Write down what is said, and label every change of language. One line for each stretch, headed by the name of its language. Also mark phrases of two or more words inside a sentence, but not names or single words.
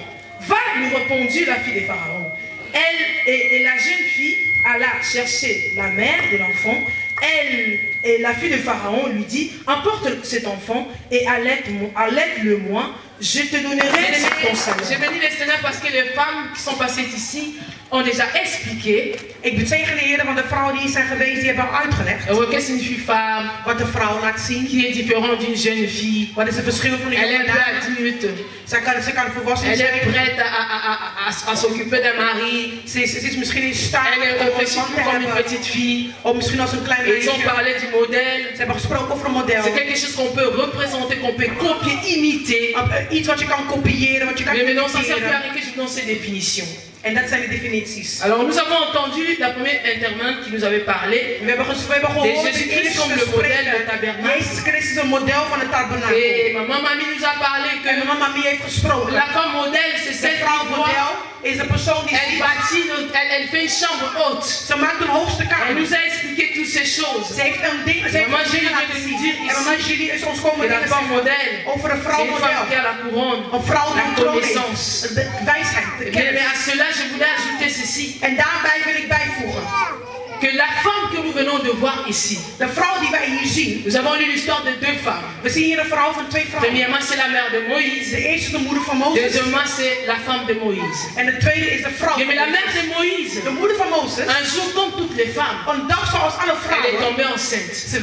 French: Va, lui répondit la fille de Pharaon. Elle et la jeune fille alla chercher la mère de l'enfant. Elle et la fille de Pharaon lui dit, emporte cet enfant et allaite-le-moi, je te donnerai ton salaire. J'ai béni le Seigneur parce que les femmes qui sont passées ici ont déjà expliqué.
Dutch: Ik bezegen de Heer, want de vrouwen die hier zijn geweest, die hebben al uitgelegd.
French: Qu'est-ce que signifie femme?
Dutch: Wat de vrouw laat zien.
French: Qui est différent d'une jeune fille.
Dutch: Wat is het verschil van een jonge dame? Ze kan volwassen zijn.
French: Elle est prête à s'occuper d'un mari.
Dutch: Ze is misschien in staat
French: Elle réfléchit comme une petite fille.
Dutch: Of misschien als een klein meisje.
French: Ils ont parlé du modèle.
Dutch: Ze hebben gesproken over een model.
French: C'est quelque chose qu'on peut représenter, qu'on peut copier, imiter.
Dutch: Iets wat je kan kopiëren, wat je kan imiteren.
French: Mais maintenant, ça sert plus à rien que je donne ces définitions.
Dutch: En dat zijn de definities.
French: Alors nous avons entendu la première intervenante qui nous avait parlé.
Dutch: We hebben gehoord
French: de Jésus-Christ comme le modèle du tabernacle.
Dutch: Jezus Christus is een model van het tabernakel.
French: Et maman Mamie nous a parlé que
Dutch: maman Mamie heeft gesproken.
French: La femme modèle, c'est celle qui voit.
Dutch: Is de persoon die
French: elle fait une chambre haute.
Dutch: Ze maakt een hoogste kamer.
French: Elle nous a expliqué toutes ces choses.
Dutch: Ze heeft een ding, ze heeft
French: maman Julie vient de nous dire ici.
Dutch: En maman Julie is ons komen
French: la femme modèle.
Dutch: Over een vrouw model.
French: Qui a la couronne.
Dutch: Een vrouw
French: la connaissance.
Dutch: De wijsheid.
French: Mais à cela je voulais ajouter ceci.
Dutch: En daarbij wil ik bijvoegen.
French: Que la femme que nous venons de voir ici, nous avons lu l'histoire de deux femmes. Premièrement, c'est la mère de Moïse. Deuxièmement, c'est la femme de Moïse. Mais la mère de Moïse, un jour, comme toutes les femmes, elle est tombée enceinte.